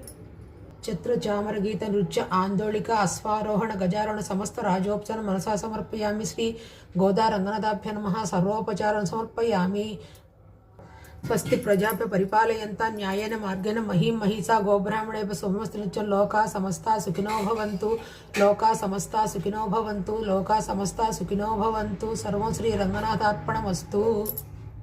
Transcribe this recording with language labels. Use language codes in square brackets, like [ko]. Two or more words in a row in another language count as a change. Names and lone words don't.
[sa] చిత్ర చామర గీత నృత్య ఆందోళిక అశ్వారోహణ గజారోహణ సమస్త రాజోపచార మనసా సమర్పయామి. శ్రీ గోదా రంగనాథాభ్య నమః. సర్వోపచారం సమర్పయామి. స్వస్తి ప్రజాభ్య పరిపాలయంతా న్యాయేన మార్గేణ మహీం మహిషా గోబ్రాహ్మణేభ్య శుభమస్తు. లోకా సమస్తా సుఖినో భవంతు. లోకా సమస్తా సుఖినో భవంతు. లోకా సమస్తా సుఖినో భవంతు. సర్వం శ్రీ రంగనాథార్పణమస్తు.